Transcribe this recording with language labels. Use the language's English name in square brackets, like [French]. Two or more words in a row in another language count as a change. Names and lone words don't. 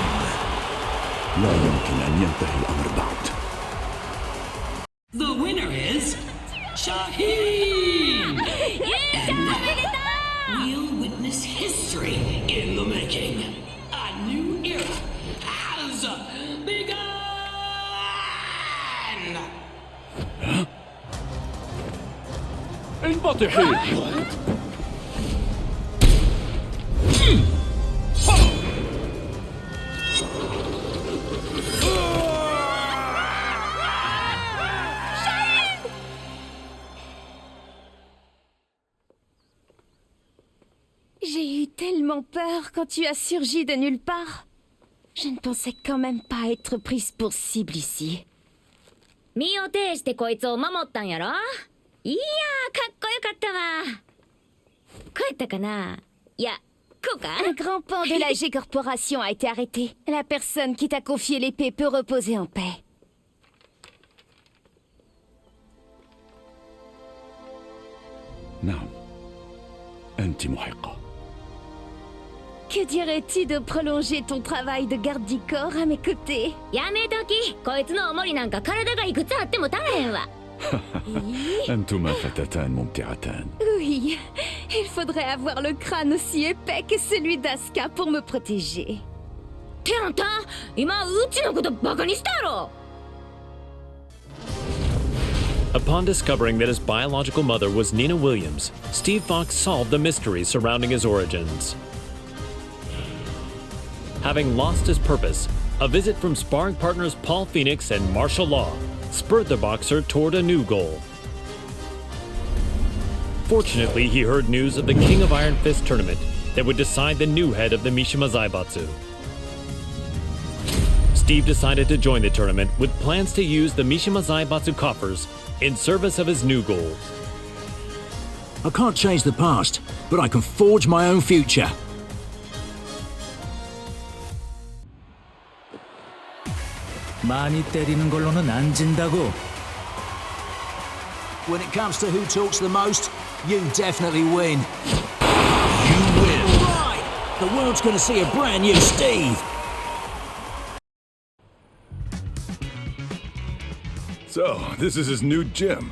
[Arabic] لا يمكن أن ينتهي الأمر بعد. [English] The winner is Shaheen! And now we'll witness history in the making. A new era has begun! [Arabic] انبطحي! [French] J'ai eu tellement peur quand tu as surgi de nulle part. Je ne pensais quand même pas être prise pour cible ici. [Japanese] 身を挺してこいつを守ったんやろ。いやー、かっこよかったわ。こったかな。いや、こうか。 [French] Un grand pan de la G Corporation a été arrêté. La personne qui t'a confié l'épée peut reposer en paix. [Arabic] نعم أنت محقة. [French] Que dirais-tu de prolonger ton travail de garde du corps à mes côtés? [Japanese] やめとき。こいつのおもりなんか体がいくつあっても足らへんわ。 [Arabic] أنتما فتاتان ممتعتان. [French] Oui, il faudrait avoir le crâne aussi épais que celui d'Asuka pour me protéger. [Japanese] ってあんた、今うちのことバカにしたやろ。 [English] Upon discovering that his biological mother was Nina Williams, Steve Fox solved the mystery surrounding his origins. Having lost his purpose, a visit from sparring partners Paul Phoenix and martial law spurred the boxer toward a new goal. Fortunately, he heard news of the King of Iron Fist tournament that would decide the new head of the Mishima Zaibatsu. Steve decided to join the tournament with plans to use the Mishima Zaibatsu coffers in service of his new goal. I can't change the past, but I can forge my own future. [Korean] 많이 때리는 걸로는 안 진다고. [English] When it comes to who talks the most, you definitely win. You win. Right! The world's gonna see a brand new Steve. So, this is his new gym.